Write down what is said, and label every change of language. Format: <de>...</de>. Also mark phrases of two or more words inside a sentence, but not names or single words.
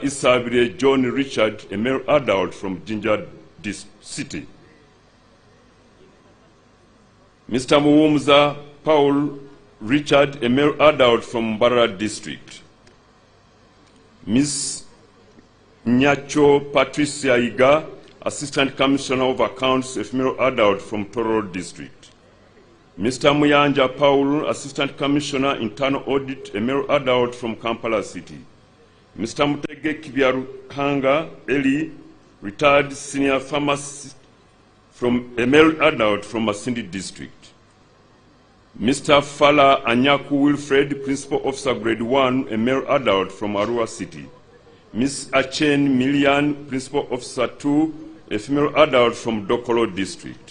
<en>Isabire John Richard, a male adult from Jinja city. Mr. Muwumza Paul Richard, a male adult from Mbarara district. Ms. Nyacho Patricia Iga, Assistant Commissioner of Accounts, a female adult from Toro district. Mr. Muyanja Paul, Assistant Commissioner, Internal Audit, a male adult from Kampala city. Mr. Mutege Kibyarukanga Eli, retired senior pharmacist, from a male adult from Masindi district. Mr. Fala Anyaku Wilfred, Principal Officer Grade 1, a male adult from Arua City. Ms. Achen Milian, Principal Officer 2, a female adult from Dokolo District.</en>